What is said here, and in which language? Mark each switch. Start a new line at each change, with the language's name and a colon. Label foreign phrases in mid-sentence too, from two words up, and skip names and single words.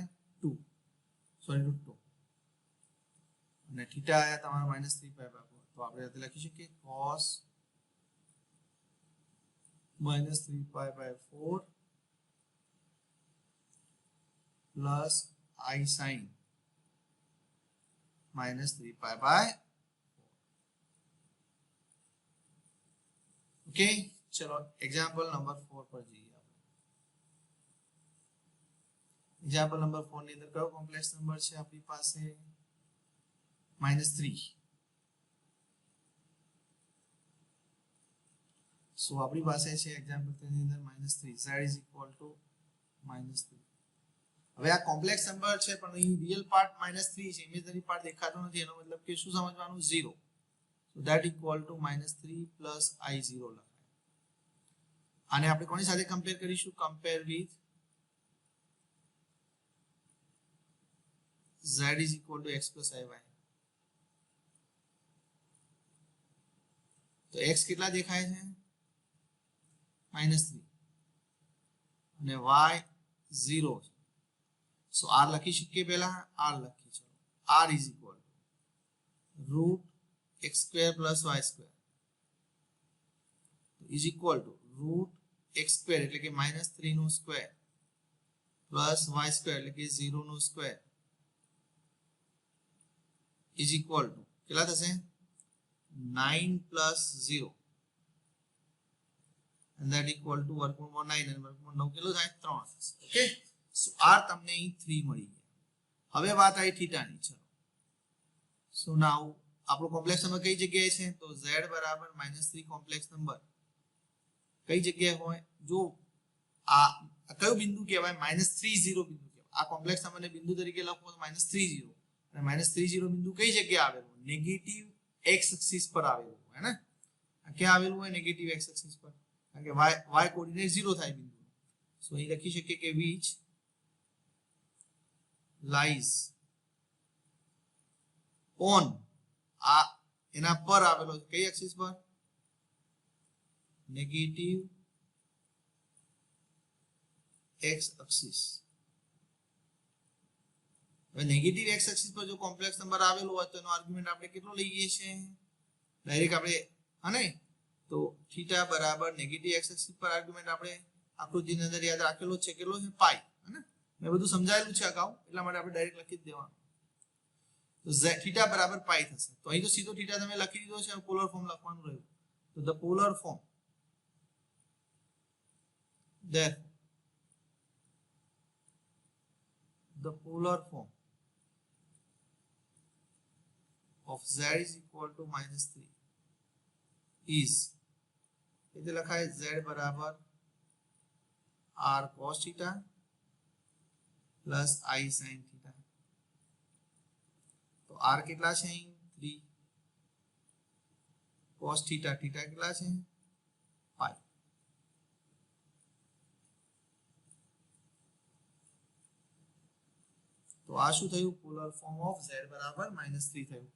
Gujarati: 2, સોરી √2, અને થીટા આયા તમારા -3 pi by 4. તો આપણે આ લખી શકીએ
English: cos -3 pi by 4 plus I sin -3 pi by 4.
Gujarati: ओके, ચલો એક્ઝામ્પલ નંબર 4 પર જઈએ આપણે.
English: example number 4
Gujarati: ની અંદર કયો કોમ્પ્લેક્સ નંબર છે આપણી પાસે? -3. સો આપણી પાસે છે એક્ઝામ્પલ 3 ની અંદર -3,
English: z is equal to -3.
Gujarati: હવે આ કોમ્પ્લેક્સ નંબર છે પણ અહીં
English: real part
Gujarati: -3 છે,
English: imaginary part
Gujarati: દેખાતો નથી. એનો મતલબ કે શું સમજવાનું? 0.
English: so that equal to -3 plus i0
Gujarati: લખાય. આને આપણે કોની સાથે કમ્પેર કરીશું?
English: compare with z is equal to x plus iy.
Gujarati: તો x કેટલા દેખાય છે? -3 અને y 0 છે. સો r લખી શકીએ. પહેલા r લખી ચલો.
English: r is equal to √x square plus y square is equal to √x square
Gujarati: એટલે કે -3 નો સ્ક્વેર
English: પ્લસ y square
Gujarati: એટલે કે 0 નો સ્ક્વેર
English: is equal to
Gujarati: કેટલા થશે?
English: 9 plus 0 and that equal to
Gujarati: વર્ગમૂળમાં 9 અને વર્ગમૂળ 9 કેટલું થાય? 3 થશે. ઓકે, સો r તમને અહીં 3 મળી ગયા. હવે વાત આવી થીટાની. ચલો,
English: so now
Gujarati: આપણો કોમ્પ્લેક્સ નંબર કઈ જગ્યાએ છે? તો z બરાબર -3 કોમ્પ્લેક્સ નંબર કઈ જગ્યાએ હોય? જો આ કયો બિંદુ કહેવાય? -30 બિંદુ કહેવાય. આ કોમ્પ્લેક્સ નંબરને બિંદુ તરીકે લખો તો -30, અને -30 બિંદુ કઈ જગ્યાએ આવેલું?
English: negative x axis
Gujarati: પર આવેલું હોય ને. આ ક્યાં આવેલું હોય?
English: negative x axis
Gujarati: પર, કારણ કે y કોઓર્ડિનેટ 0 થાય બિંદુ. સો અહીં લખી શકીએ કે
English: which lies on,
Gujarati: આ એના પર આવેલો છે. કઈ એક્સિસ પર?
English: negative x axis.
Gujarati: હવે
English: negative x axis
Gujarati: પર જો કોમ્પ્લેક્સ નંબર આવેલો હોય તો એનો આર્ગ્યુમેન્ટ આપણે કેટલો લઈએ છીએ? ડાયરેક્ટ આપણે અને તો થીટા બરાબર
English: negative x axis
Gujarati: પર આર્ગ્યુમેન્ટ આપણે આકૃતિની અંદર યાદ રાખેલો છે કેટલો છે? પાઈ. હે ને? મેં બધું સમજાયેલું છે અગાઉ, એટલા માટે આપણે ડાયરેક્ટ લખી જ દેવાનું. તો થીટા બરાબર પાઈ થશે. તો અહીં તો સીધો થીટા તમે લખી દીધો છે,
English: polar form
Gujarati: લખવાનું રહ્યું.
English: તો the polar form the polar form of z is equal to -3 is
Gujarati: એટલે લખાય
English: z
Gujarati: બરાબર
English: r cos theta plus I sin theta.
Gujarati: તો r કેટલા છે અહીં 3,
English: cos theta theta
Gujarati: કેટલા છે પાઈ. તો આ શું થયું,
English: polar form of z
Gujarati: બરાબર -3 થયું.